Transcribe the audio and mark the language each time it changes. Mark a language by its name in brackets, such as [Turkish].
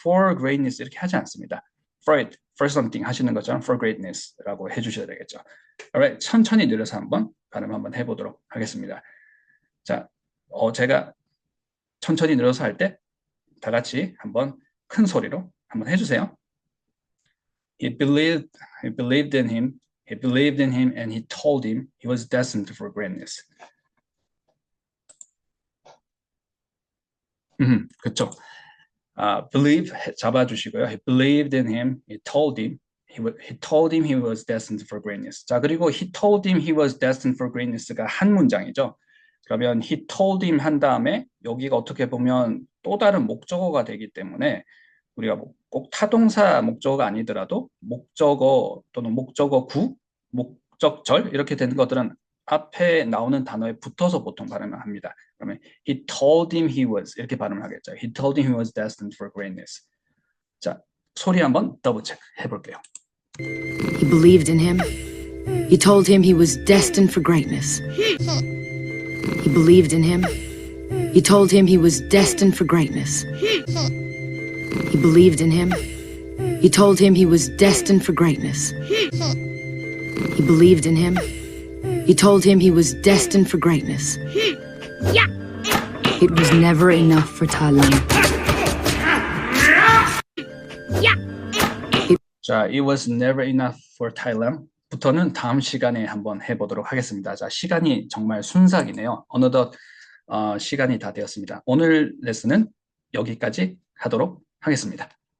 [English] For greatness [Korean] 이렇게 하지 않습니다. [English] For something [Korean] 하시는 것처럼 for greatness라고 해주셔야 되겠죠. Alright, 천천히 늘려서 한번 발음 한번 해보도록 하겠습니다. 자, 제가 천천히 늘려서 할 때 다 같이 한번 큰 소리로 한번 해주세요. [English] He believed in him. He believed in him and he told him he was destined for greatness. [Korean] 그렇죠. believe 잡아주시고요. [English] He believed in him. He told him he was destined for greatness. 자, 그리고 he told him he was destined for greatness [Korean] 가 한 문장이죠. 그러면 he told him 한 다음에 여기가 어떻게 보면 또 다른 목적어가 되기 때문에 우리가 뭐꼭 타동사 목적어가 아니더라도 목적어 또는 목적어 구, 목적절 이렇게 되는 것들은 앞에 나오는 단어에 붙어서 보통 발음을 합니다. [English] 그러면 he told him he was [Korean] 이렇게 발음을 하겠죠. [English] He told him he was destined for greatness. [Korean] 자, 소리 한번 더블 체크 해볼게요. [English] He believed in him. He told him he was destined for greatness. He believed in him. He told him he was destined for greatness. He believed in him. He told him he was destined for greatness. He believed in him. He told him he was destined for greatness. It was never enough for Thailand. [Korean] 자, [English] it was never enough for Thailand [Korean] 부터는 다음 시간에 한번 해보도록 하겠습니다. 자, 시간이 정말 순삭이네요. 어느덧 시간이 다 되었습니다. 오늘 레슨은 여기까지 하도록 하겠습니다.